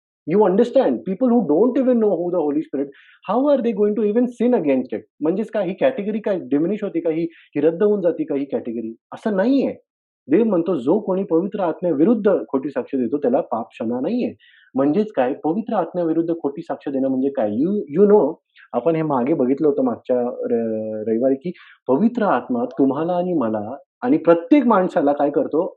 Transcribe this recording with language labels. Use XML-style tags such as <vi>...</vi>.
<en>You understand? People who don't even know who the Holy Spirit, how are they going to even sin against it?</en> <mr>म्हणजेच काय ही category काय diminish होती का? ही रद्द होऊन जाते का ही कॅटेगरी? असं नाहीये. देव म्हणतो जो कोणी पवित्र आत्म्याविरुद्ध खोटी साक्ष देतो त्याला पाप क्षमा नाहीये. म्हणजेच काय? पवित्र आत्म्याविरुद्ध खोटी साक्ष देणं म्हणजे काय?</mr> <en>you you know</en> <mr>आपण हे मागे बघितलं होतं मागच्या रविवारी, की पवित्र आत्मा तुम्हाला आणि मला आणि प्रत्येक माणसाला काय करतो?</mr>